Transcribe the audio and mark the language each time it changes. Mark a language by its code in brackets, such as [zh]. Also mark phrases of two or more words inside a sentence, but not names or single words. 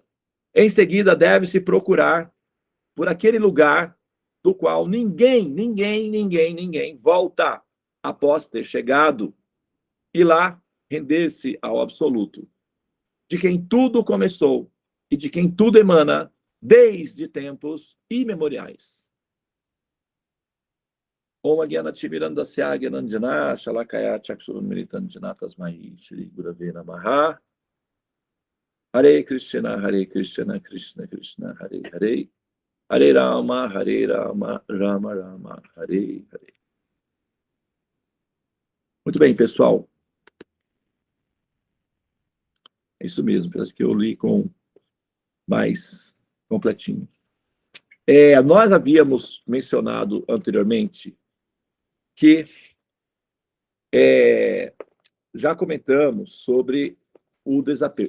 [pt] Em seguida, deve-se procurar por aquele lugar do qual ninguém volta após ter chegado e lá render-se ao absoluto, de quem tudo começou e de quem tudo emana desde tempos imemoriais. [sa] ॐ अज्ञान तिमिरान्धस्य ज्ञानाञ्जन शलाकया चक्षुरुन् मीलितं येन तस्मै श्री गुरवे नमः. [pt] Hare Krishna, Krishna Krishna, Hare Hare, Hare Rama, Rama Rama, Hare Hare. Muito bem, pessoal. É isso mesmo, parece que eu li com mais completinho. Nós havíamos mencionado anteriormente que já comentamos sobre o desapego.